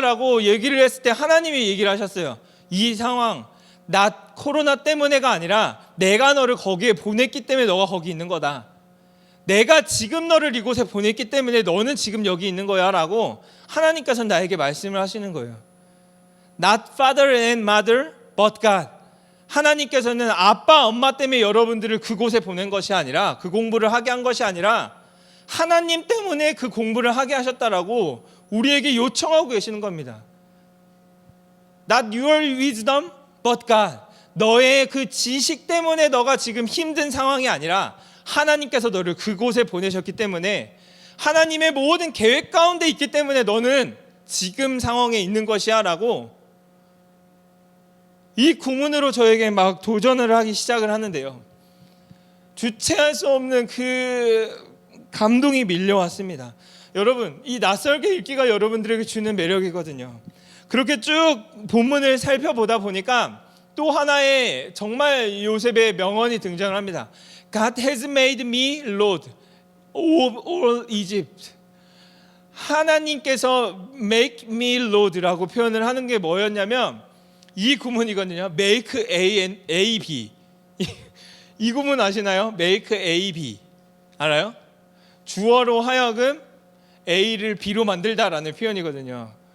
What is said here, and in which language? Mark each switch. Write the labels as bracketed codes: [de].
[ko] 라고 얘기를 했을 때 하나님이 얘기를 하셨어요. 이 상황 not 코로나 때문에가 아니라 내가 너를 거기에 보냈기 때문에 너가 거기 있는 거다. 내가 지금 너를 이곳에 보냈기 때문에 너는 지금 여기 있는 거야 라고 하나님께서 나에게 말씀을 하시는 거예요. [en] Not father and mother but God. [ko] 하나님께서는 아빠 엄마 때문에 여러분들을 그곳에 보낸 것이 아니라 그 공부를 하게 한 것이 아니라 하나님 때문에 그 공부를 하게 하셨다라고 우리에게 요청하고 계시는 겁니다. [en] Not your wisdom but God. [ko] 너의 그 지식 때문에 너가 지금 힘든 상황이 아니라 하나님께서 너를 그곳에 보내셨기 때문에 하나님의 모든 계획 가운데 있기 때문에 너는 지금 상황에 있는 것이야 라고 이 구문으로 저에게 막 도전을 하기 시작을 하는데요. 주체할 수 없는 그 감동이 밀려왔습니다. 여러분, 이 낯설게 읽기가 여러분들에게 주는 매력이거든요. 그렇게 쭉 본문을 살펴보다 보니까 또 하나의 정말 요셉의 명언이 등장을 합니다. [en] God has made me Lord of all Egypt. [ko] 하나님께서 [en] make me Lord [ko] 라고 표현을 하는 게 뭐였냐면 이 구문이거든요. make A, B. 이 구문 아시나요? make A, B. 알아요? 주어로 하여금 A를 B로 만들다라는 표현이거든요.